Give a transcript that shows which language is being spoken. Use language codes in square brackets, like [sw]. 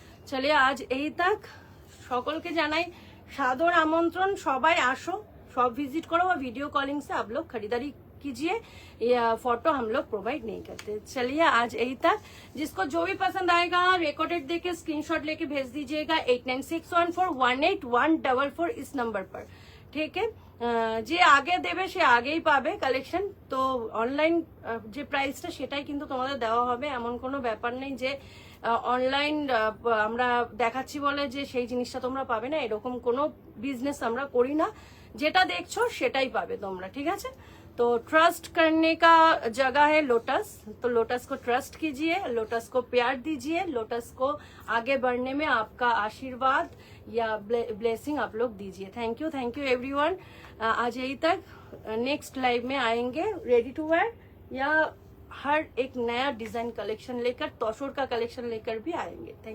[hi] चलिए आज यही तक, [bn] সকলকে জানাই সাদর আমন্ত্রণ, সবাই আসো, সব ভিজিট [hi] करो, और वीडियो कॉलिंग से आप लोग खरीदारी कीजिए, या फोटो हम लोग प्रोवाइड नहीं करते। चलिए आज यही तक। जिसको जो भी पसंद आएगा रिकॉर्डेड देके स्क्रीनशॉट लेके भेज दीजिएगा 8961418144 इस नंबर पर, ठीक है। [bn] যে আগে দেবে সে আগেই পাবে কালেকশন। তো অনলাইন যে প্রাইসটা সেটাই কিন্তু তোমাদের দেওয়া হবে, এমন কোনো ব্যাপার নেই যে অনলাইন আমরা দেখাচ্ছি বলে যে সেই জিনিসটা তোমরা পাবে না, এরকম কোনো বিজনেস আমরা করি না। যেটা দেখছো সেটাই পাবে তোমরা, ঠিক আছে। [hi] तो ट्रस्ट करने का जगह है लोटस, तो लोटस को ट्रस्ट कीजिए, लोटस को प्यार दीजिए, लोटस को आगे बढ़ने में आपका आशीर्वाद या ब्लेसिंग आप लोग दीजिए। Thank you everyone. आज यही तक, नेक्स्ट लाइव में आएंगे रेडी टू वेयर या हर एक नया डिजाइन कलेक्शन लेकर, तोशोर का कलेक्शन लेकर भी आएंगे। Thank you everyone.